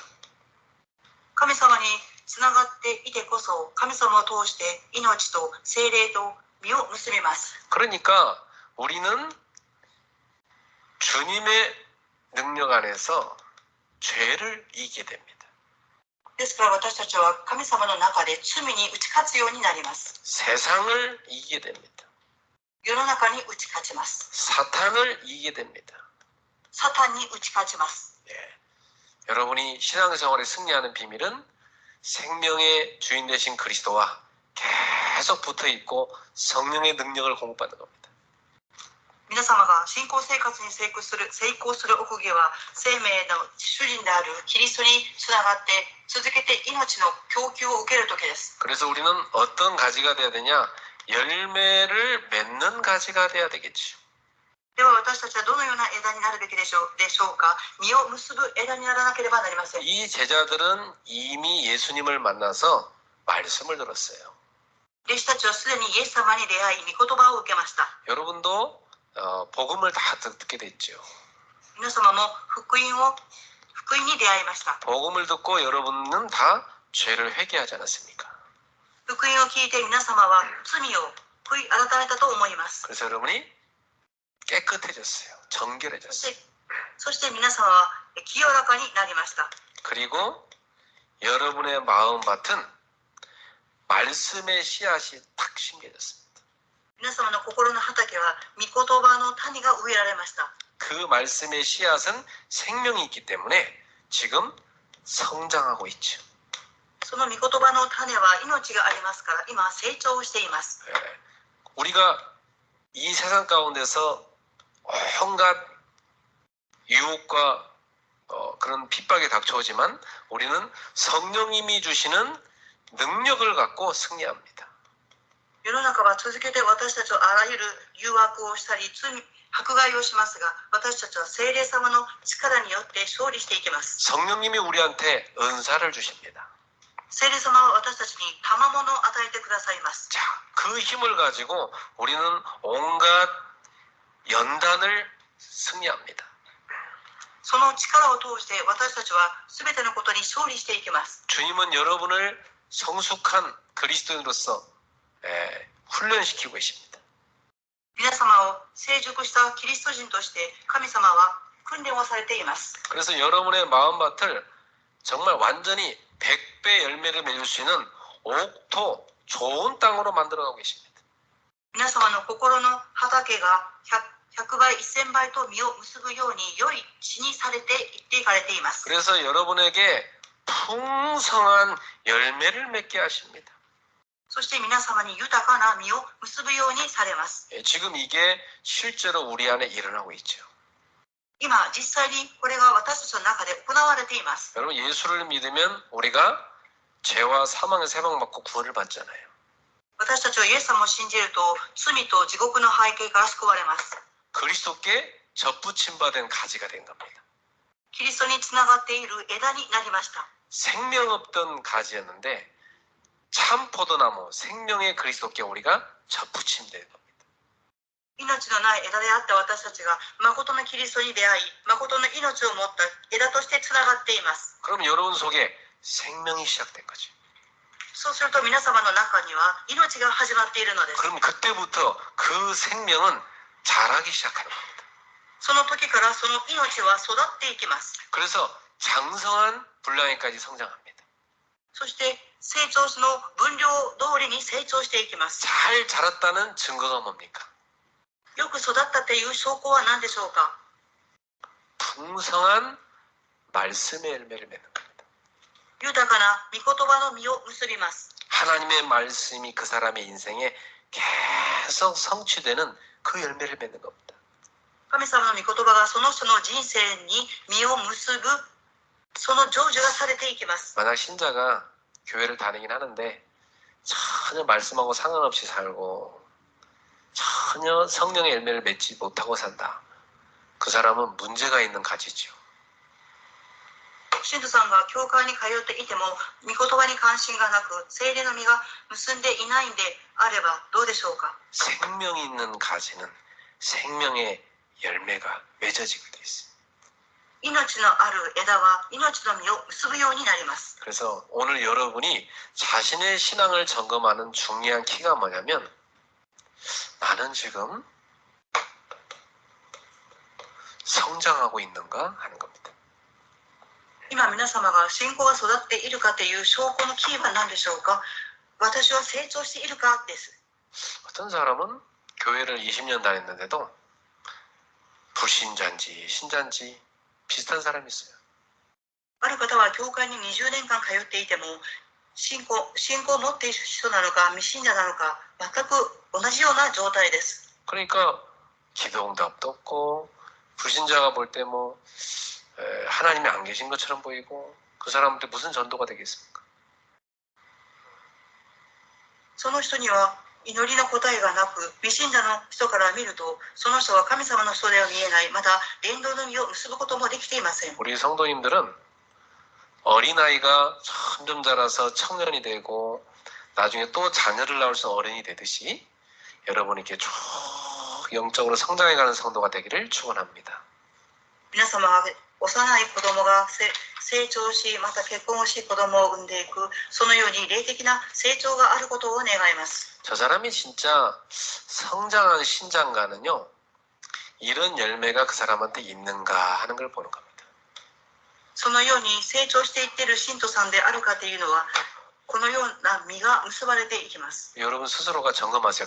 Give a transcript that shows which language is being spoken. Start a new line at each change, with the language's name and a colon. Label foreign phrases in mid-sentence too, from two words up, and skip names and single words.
Japanese: 神様につながっていてこそ神様を通して命と聖霊と実を結びます。
Korean: 그러니까 우리는 주님의 능력 안에서 죄를 이기게 됩니다.
Japanese: ですから私たちは神様の中で罪に打ち勝つようになります。
Korean: 세상을 이기게 됩니다.
Japanese: 世の中に打ち勝ちます。
Korean: 사탄을 이기게 됩니다.
Japanese: サタンに打ち勝ちます。
Korean: 여러분이 신앙생활에 승리하는 비밀은 생명의 주인 되신 그리스도와 계속 붙어있고 성령의 능력을 공급받는 겁니다.
Japanese: 皆様が信仰生活に成功する奥義は生命の主人であるキリストにつながって続けて命の供給を受ける時です。
Korean: 그래서 우리는 어떤 가지가 돼야 되냐? 열매를 맺는 가지가 돼야 되겠죠.
Japanese: では私たちはどのような枝になるべきでしょうか。実を結ぶ枝にならなければなりません。
Korean: 이 제자들은 이미 예수님을 만나서 말씀을 들었어요.
Japanese: 弟子たちはすでにイエス様に出会い御言葉を受けました。
Korean: 여러분도 복음을 다 듣게 됐죠.
Japanese: 皆様も福音に出会いました。
Korean: 복음을 듣고 여러분은 다 죄를 회개하지 않았습니까?
Japanese: 福音を聞いて皆様は罪を悔い改めたと思います。
Korean: 그래서 여러분이 깨끗해졌어요. 정결해졌어요.
Japanese: そして皆様は清らかになりました。
Korean: 그리고 여러분의 마음밭은 말씀의 씨앗이 탁 심겨졌습니다.
Japanese: 皆様の心の畑は御言葉の種が植えられました。
Korean: 그 말씀의 씨앗은 생명이 있기 때문에 지금 성장하고 있죠.
Japanese: その御言葉の種は命がありますから今成長しています。
Korean: 우리가 이 세상 가운데서 온갖 유혹과 그런 핍박이 닥쳐오지만 우리는 성령님이 주시는 능력을 갖고 승리합니다.
Japanese: 世の中は続けて私たちをあらゆる誘惑をしたり迫害をしますが、私たちは聖霊様の力によって勝利していきます。
Korean: 성령님이 우리한테 은사를 주십니다.
Japanese: 聖霊様は私たちに賜物を与えてくださいます。
Korean: 자, 그 힘을 가지고 우리는 온갖 연단을 승리합니다.
Japanese: その力を通して私たちは全てのことに勝利していきます。
Korean: 주님은 여러분을 성숙한 그리스도인으로서 훈련시키고 계십니다.
Japanese: 皆様を成熟したキリスト人として神様は訓練をされています。
Korean: 그래서 여러분의 마음밭을 정말 완전히 100배 열매를 맺을 수 있는 옥토 좋은 땅으로 만들어가고 계십니다.
Japanese: 皆様の心の畑が100倍1000倍と実を結ぶように良い地にされていっていかれています。
Korean: 그래서 여러분에게 풍성한 열매를 맺게 하십니다.
Japanese: そして皆様に豊かな実を結ぶようにされます。
Korean: 지금 이게 실제로 우리 안에 일어나고 있죠.
Japanese: 今実際にこれが私たちの中で行われています。
Korean: 여러분 예수를 믿으면 우리가 죄와 사망에서 해방받고 구원을 받잖아요.
Japanese: 私たちはイエス様を信じると罪と地獄の背景から救われます。
Korean: 그리스도께 접붙임받은 가지가 된 겁니다.
Japanese: キリストにつながっている枝になりました。
Korean: 생명 없던 가지였는데 참 포도나무 생명의 그리스도께 우리가 접붙임된 겁니다.
Japanese: 命のない枝であった私たちが誠のキリストに出会い、誠の命を持った枝としてつながっています。
Korean: 그럼 여러분 속에 생명이 시작된 거죠.
Japanese: そうすると皆様の中には命が始まっているのです。
Korean: 그럼 그때부터 그 생명은 자라기 시작하는 겁니다.
Japanese: その時からその命は育っていきます。
Korean: 그래서 장성한 분량에까지 성장합니다.
Japanese: そして成長の分量通りに成長していきます。
Korean: 잘 자랐다는 증거가 뭡니까?
Japanese: よく育ったという証拠は何でしょうか。
Korean: 풍성한 말씀의 열매를 맺는 겁니다.
Japanese: 豊かな御言葉の実を結びます。
Korean: 하나님의 말씀이 그 사람의 인생에 계속 성취되는 그 열매를 맺는 겁니다.
Japanese: 神様の御言葉がその人の人生に実を結ぶ、その成就がされていきます。
Korean: 만약 신자가 교회를 다니긴 하는데 전혀 말씀하고 상관없이 살고 전혀 성령의 열매를 맺지 못하고 산다. 그 사람은 문제가 있는 가지죠.
Japanese: 信徒さんが教会に通っていても御言葉に関心がなく聖霊の実が結んでいないんであればどうでしょうか。
Korean: 생명이 있는 가지는 생명의 열매가 맺어지게 돼 있어요.
Japanese: 命のある枝は命の実を結ぶようになります。
Korean: 그래서 오늘 여러분이 자신의 신앙을 점검하는 중요한 키가 뭐냐면 나는 지금 성장하고 있는가 하는 겁니다.
Japanese: 今皆様が信仰が育っているかという証拠のキーは何でしょうか。私は成長しているかです。
Korean: 어떤 사람은 교회를 20년 다녔는데도 불신자인지 신자인지 비슷한 사람이 있어요.
Japanese: ある方は教会に20年間通っていても信仰を持っている人なのか未信者なのか全く同じような状態です。
Korean: 그러니까 기도응답도 없고 불신자가 볼 때 뭐 하나님이 안 계신 것처럼 보이고 그 사람한테 무슨 전도가 되겠습니까?
Japanese: その人には祈りの答えがなく未信者の人から見るとその人は神様の人では見えない。また伝道の実を結ぶこともできていません。
Korean: 우리 성도님들은 어린아이가 점점 자라서 청년이 되고 나중에 또 자녀를 낳을 수 있는 어른이 되듯이 여러분이 이렇게 쭉 영적으로 성장해가는 성도가 되기를 축원합니다.
Japanese: 皆様は幼い子供が成長しまた結婚をし子供を産んでいくそのように霊的な成長があることを願います。
Korean: 저 사람이 진짜 성장한 신장가는요 이런 열매가 그 사람한테 있는가 하는 걸 보는 겁니다.
Japanese: そのように成長していっている信徒さんであるかというのはこのような実が結ばれていきます。
Korean: 여러분 스스로가 점검하세요.